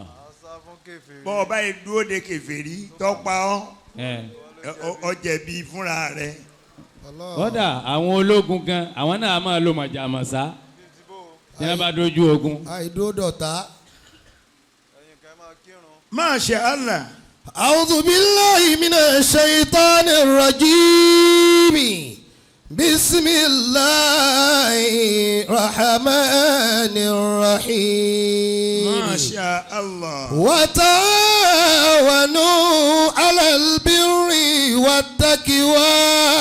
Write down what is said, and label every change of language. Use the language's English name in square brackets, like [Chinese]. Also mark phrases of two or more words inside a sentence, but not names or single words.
[Yoruba] bọ́ ọba yìí dúró de kèfèrí tọ́pa ọ jẹ̀bi fúnra rẹ̀. kódà àwọn ológun gan àwọn náà máa lo màjàmọ́sá tí wọ́n bá dojú ogun. àìdó dọ̀tá. [Arabic] ما شاء الله. أعوذ بالله من الشيطان الرجيم. بسم الله الرحمن الرحيم. ما شاء الله. وتعاونوا على البر والتقوى